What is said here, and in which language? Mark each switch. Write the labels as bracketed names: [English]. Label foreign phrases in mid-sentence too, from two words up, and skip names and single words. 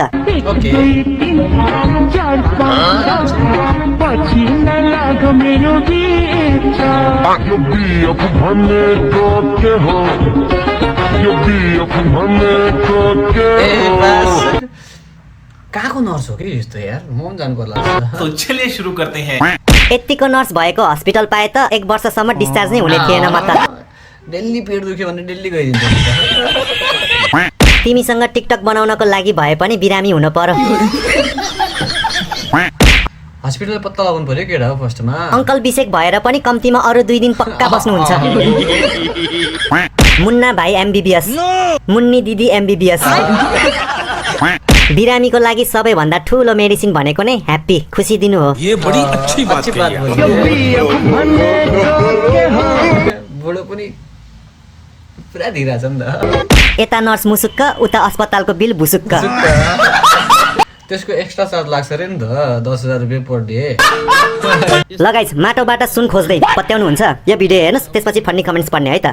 [Nepali] ओके कहाँको नर्स हो कि यस्तो यार म पनि जानु पर्ला [Hindi] तो चलिए शुरू करते हैं [Nepali] यतिको नर्स भएको हस्पिटल पाए त 1 वर्षसम्म डिस्चार्ज नै हुने थिएन म त डेली पेट दुख्यो भने डेली गइदिन्छ तिमीसँग टिकटक बनाउनको लागि भए पनि बिरामी हुनु पर्यो हस्पिटल पत्ता लगाउनु पर्यो केटा हो फर्स्टमा अङ्कल बिसेक भएर पनि कम्तीमा अरू 2 दिन पक्का बस्नुहुन्छ मुन्ना भाइ एमबीबीएस मुन्नी दिदी एमबीबीएस बिरामीको लागि सबैभन्दा ठुलो मेडिसिन भनेको नै ह्याप्पी खुसी दिनु हो [Hindi] ये बड़ी अच्छी बात [Nepali] बुढो पनि पुरा धिरा छ नि त यता नर्स मुसुक्क उता अस्पतालको बिल भुसुक्क त्यसको एक्स्ट्रा चार्ज लाग्छ अरे नि त 10,000 रुपियाँ [English] per day [Nepali] लगाइस माटोबाट सुन खोज्दै पत्याउनुहुन्छ यो भिडियो हेर्नुहोस् त्यसपछि [English] funny comments [Nepali] पढ्ने है त